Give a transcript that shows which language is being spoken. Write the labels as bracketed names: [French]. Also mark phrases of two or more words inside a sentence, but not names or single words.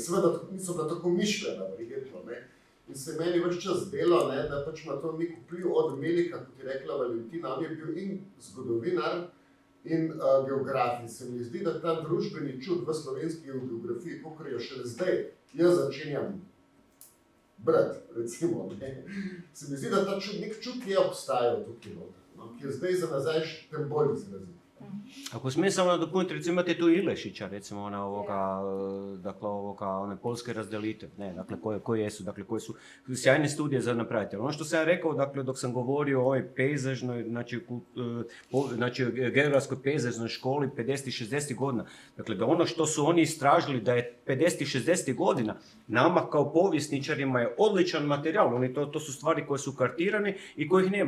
[Slovenian] Seveda niso bila tako mišljena, verjetno, in se je meni več čas delo, da pač ima to nek vpliv od Melika, kot je rekla Valentina, on je bil in zgodovinar in geograf. In se mi zdi, da ta družbeni čut v slovenski geografiji, kakor jo šele zdaj jaz začenjam brati, recimo, se mi zdi, da ta nek čut je obstajal tukaj noter, ki je zdaj za nazaj še tem bolj izrazit. [Croatian] Ako smijem samo nadopuniti, recimo imate tu Ilešića, recimo one polske razdelitev, ne, dakle, koje jesu, dakle, koje su sjajne studije za napraviti. Ono što sam ja rekao, dakle, dok sam govorio o ovoj pejzažnoj, znači geografskoj pejzažnoj školi 50-60 godina, dakle, da ono što su oni istražili da je 50-60 godina, nama kao povjesničarima je odličan materijal, to su stvari koje su kartirane i kojih nema.